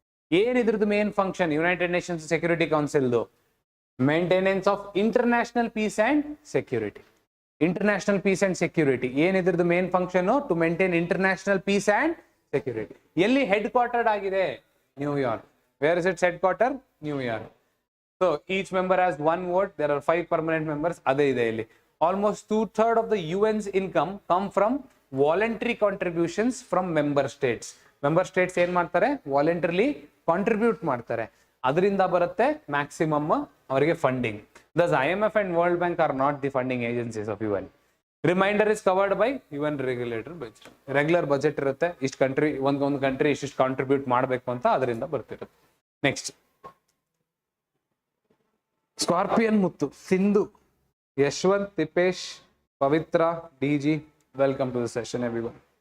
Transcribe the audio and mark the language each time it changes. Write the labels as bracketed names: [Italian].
[Kannada] ಏನಿದ್ರದ್ದು main function United Nations security ಕೌನ್ಸಿಲ್ದು? [English] Maintenance of international peace and security. [Kannada] International piece and security ಏನಿದ್ರದ್ದು main function? [English] To maintain international peace and security. [Kannada] ಎಲ್ಲಿ head ಕ್ವಾರ್ಟರ್ಡ್ ಆಗಿದೆ? New York. [English] Where is its headquarter? [Kannada] New York. [English] So each member has 1 vote. There are 5 permanent members. [Kannada] ಅದೇ ಇದೆ ಇಲ್ಲಿ. [English] Almost 2/3 of the UN's income come from voluntary contributions from member states. [Kannada] Member states ಏನ್ ಮಾಡ್ತಾರೆ, voluntarily contribute ಮಾಡ್ತಾರೆ, ಅದರಿಂದ ಬರುತ್ತೆ maximum ಅವರಿಗೆ funding. [English] Thus IMF and World Bank are not the funding agencies of UN. Remainder is covered by UN regulator budget. [Kannada] Regular budget ಇರುತ್ತೆ, ಇಷ್ಟು country ಒಂದು country ಇಷ್ಟು ಕಾಂಟ್ರಿಬ್ಯೂಟ್ ಮಾಡಬೇಕು ಅಂತ ಅದರಿಂದ ಬರ್ತಿರುತ್ತೆ. Next scorpion Muthu, Sindhu, Yashwant, ತಿಪೇಶ್, Pavithra, DG, [English] Welcome to the session everyone.